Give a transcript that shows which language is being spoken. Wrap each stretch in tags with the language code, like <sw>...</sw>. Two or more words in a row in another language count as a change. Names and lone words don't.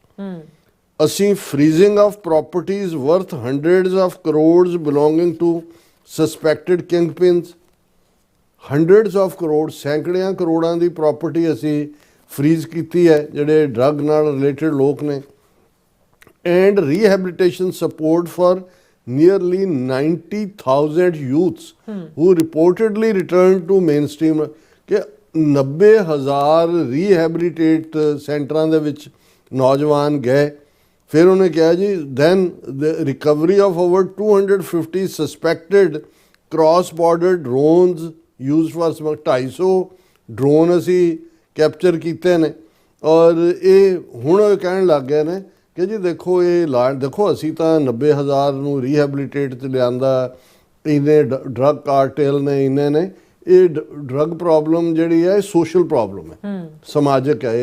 <pa>ਅਸੀਂ</pa> <en>freezing of properties worth hundreds of crores belonging to suspected kingpins, hundreds of crore,</en> <pa>ਸੈਂਕੜਿਆਂ ਕਰੋੜਾਂ ਦੀ ਪ੍ਰਾਪਰਟੀ ਅਸੀਂ ਫਰੀਜ਼ ਕੀਤੀ ਹੈ ਜਿਹੜੇ ਡਰੱਗ ਨਾਲ ਰਿਲੇਟਡ ਲੋਕ ਨੇ।</pa> <en>and rehabilitation support for nearly 90,000 youths who reportedly returned to mainstream,</en> <pa>ਕਿ 90,000 ਰੀਹੈਬਿਲਿਟੇਟ ਸੈਂਟਰਾਂ ਦੇ ਵਿੱਚ ਨੌਜਵਾਨ ਗਏ। ਫਿਰ ਉਹਨੇ ਕਿਹਾ ਜੀ</pa> <en>then the recovery of over 250 suspected cross border drones used for</en> <pa>250 ਡਰੋਨ ਅਸੀਂ ਕੈਪਚਰ ਕੀਤੇ ਨੇ। ਔਰ ਇਹ ਹੁਣ ਉਹ ਕਹਿਣ ਲੱਗ ਗਏ ਨੇ ਕਿ ਜੀ ਦੇਖੋ ਇਹ ਦੇਖੋ ਅਸੀਂ ਤਾਂ 90,000 ਨੂੰ ਰੀਹੈਬਿਲਿਟੇਟ 'ਚ ਲਿਆਂਦਾ, ਇੰਨੇ</pa> <en>drug cartel</en> <pa>ਨੇ, ਇੰਨੇ ਨੇ। ਇਹ</pa> <en>drug problem</en> <pa>ਜਿਹੜੀ ਹੈ ਇਹ</pa> <en>social problem</en> <pa>ਹੈ, ਸਮਾਜਿਕ ਹੈ।</pa>